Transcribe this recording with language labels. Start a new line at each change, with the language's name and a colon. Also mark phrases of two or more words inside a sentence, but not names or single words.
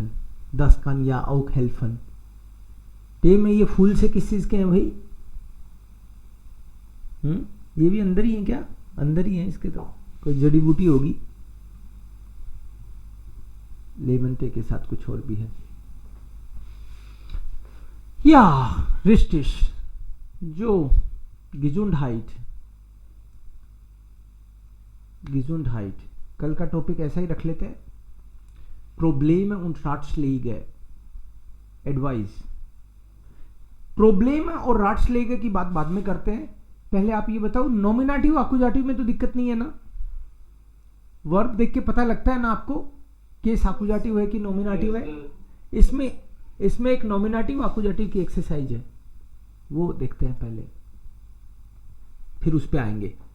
German: Das kann ja auch helfen.
Hindi: टे में ये फूल से किस चीज के हैं भाई? ये भी अंदर ही है क्या? अंदर ही है इसके, तो कोई जड़ी बूटी होगी. लेमन टे के साथ कुछ और भी है. या रिस्टिश जो Gesundheit, कल का टॉपिक ऐसा ही रख लेते हैं.
German: Probleme und Ratschläge,
Hindi: एडवाइस. प्रॉब्लम और राट्सलेगे की बात बाद में करते हैं. पहले आप ये बताओ, नॉमिनेटिव आकुजाटिव में तो दिक्कत नहीं है ना? वर्ब देख के पता लगता है ना आपको केस आकुजाटिव है कि नॉमिनेटिव है? इसमें एक नॉमिनेटिव आकुजाटिव की एक्सरसाइज है, वो देखते हैं पहले, फिर उस पे आएंगे.